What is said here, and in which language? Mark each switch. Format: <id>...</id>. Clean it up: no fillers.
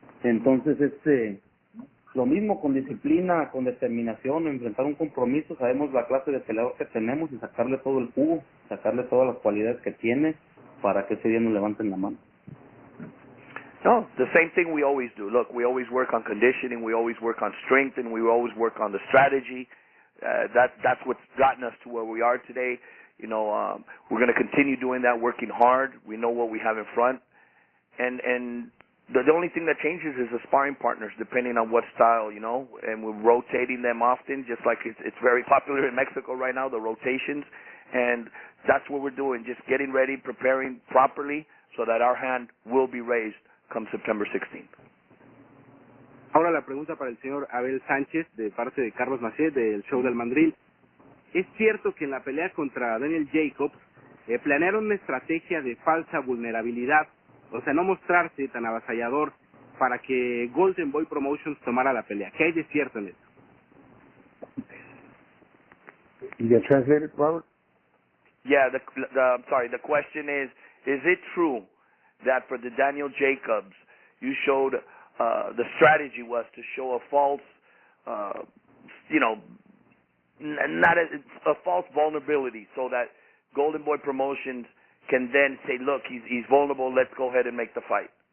<es>Entonces, lo mismo, con disciplina, con determinación, enfrentar un compromiso, sabemos la clase de peleador que tenemos y sacarle todo el jugo, sacarle todas las cualidades que tiene para que ese día nos levanten la mano.</es> <en>No, the same thing we always do. Look, we always work on conditioning, we always work on strength, and we always work on the strategy. That's what's gotten us to where we are today. You know, we're going to continue doing that, working hard. We know what we have in front. And the only thing that changes is the sparring partners, depending on what style, you know, and we're rotating them often, just like it's very popular in Mexico right now, the rotations. And that's what we're doing, just getting ready, preparing properly so that our hand will be raised come September 16th.</en> <es>Ahora la pregunta para el señor Abel Sánchez, de parte de Carlos Maciel, del show del Mandril. ¿Es cierto que en la pelea contra Daniel Jacobs planearon una estrategia de falsa vulnerabilidad, o sea, no mostrarse tan avasallador para que Golden Boy Promotions tomara la pelea? ¿Qué hay de cierto en esto?</es> <en>You get translated, Robert? Yeah, I'm sorry, the question is it true that for the Daniel Jacobs, you showed, the strategy was to show a false, not a false vulnerability, so that Golden Boy Promotions can then say, look, he's vulnerable, let's go ahead and make the fight?</en>